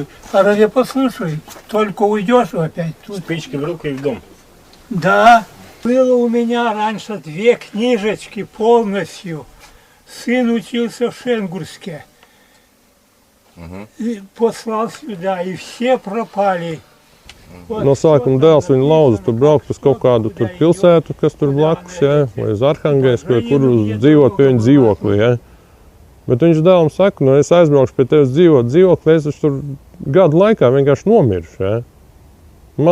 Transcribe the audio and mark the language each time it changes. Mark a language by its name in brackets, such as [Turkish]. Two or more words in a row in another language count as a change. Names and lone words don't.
[Russian] А разве послушай, только уйдешь опять тут. Спички в руку и в дом. Да. Было у меня раньше 2 книжечки полностью. Сын учился в Шенгурске. И послал сюда, и все пропали. [Latvian] No sākuma dēls viņa lauza tur braukt uz kaut kādu tur pilsētu, kas tur blakus, ja, vai uz Arhangelsku, vai kur uz dzīvot pie viņa dzīvokli, ja. Bet viņš dēlam saka, es aizbraukšu pie tevis dzīvot dzīvokli, es tur gadu laikā vienkārši nomiršu, ja.